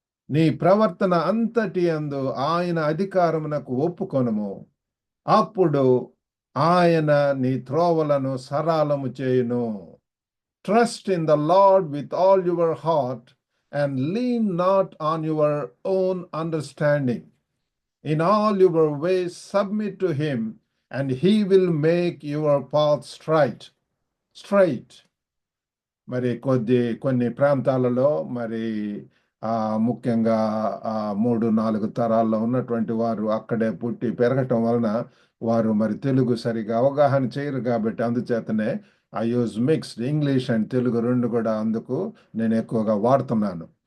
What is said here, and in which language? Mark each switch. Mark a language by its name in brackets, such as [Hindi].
[Telugu] నీ ప్రవర్తన అంతటి యందు ఆయన అధికారమునకు ఒప్పుకొనుము. అప్పుడు ఆయన నీ త్రోవలను సరళము చేయును. [English] Trust in the Lord with all your heart and lean not on your own understanding. In all your ways submit to him, and he will make your path straight. [Telugu] మరి కొన్ని ప్రాంతాలలో మరి ముఖ్యంగా 3-4 తరాల్లో ఉన్నటువంటి వారు అక్కడే పుట్టి పెరగటం వలన వారు మరి తెలుగు సరిగా అవగాహన చేయరు. కాబట్టి అందుచేతనే [English] I use mixed English and Telugu [Telugu] రెండు కూడా అందుకు నేను ఎక్కువగా వాడుతున్నాను.